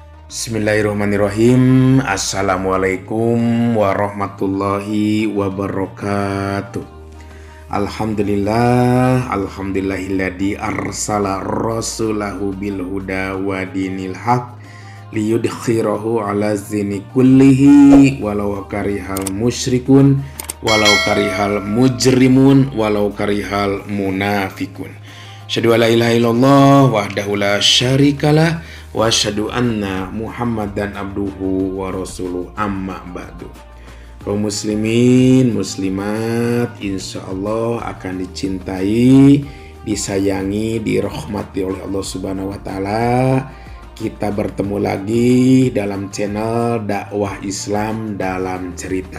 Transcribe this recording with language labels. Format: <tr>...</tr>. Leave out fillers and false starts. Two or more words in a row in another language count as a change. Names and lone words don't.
<ar>بسم الله الرحمن الرحيم. السلام عليكم ورحمة الله وبركاته. الحمد لله الذي أرسل رسوله بالهدى ودين الحق ليظهره على الدين كله ولو كره المشركون ولو كره المجرمون ولو كره المنافقون. أشهد أن لا إله إلا الله وحده لا شريك له وأشهد أن محمدا عبده ورسوله، أما بعد.</ar> <id>Kaum muslimin, muslimat insyaallah akan dicintai, disayangi, dirahmati oleh Allah</id> <ar>سبحانه وتعالى.</ar> <id>Kita bertemu lagi dalam channel dakwah Islam dalam cerita.</id>